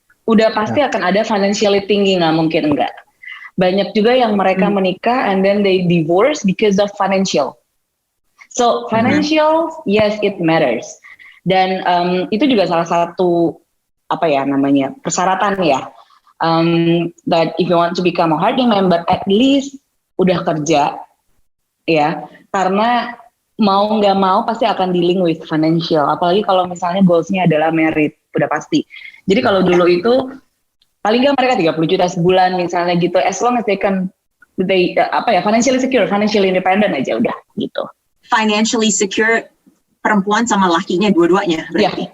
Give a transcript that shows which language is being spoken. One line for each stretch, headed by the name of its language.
Indonesian: Udah pasti akan ada financially tinggi, nggak mungkin enggak. Banyak juga yang mereka menikah
English: and then they divorce because of financial. So financial, yes it matters.
Indonesian: Dan itu juga salah satu persyaratan ya.
English: That if you want to become a Harding member, at least
Indonesian: udah kerja ya. Karena mau nggak mau pasti akan
English: dealing with financial.
Indonesian: Apalagi kalau misalnya goals-nya adalah married, udah pasti. Jadi kalau dulu itu paling nggak mereka 30 juta sebulan misalnya gitu,
English: as long as they can financially secure, financially independent
Indonesian: aja udah gitu.
English: Financially secure
Indonesian: perempuan sama lakinya dua-duanya berarti?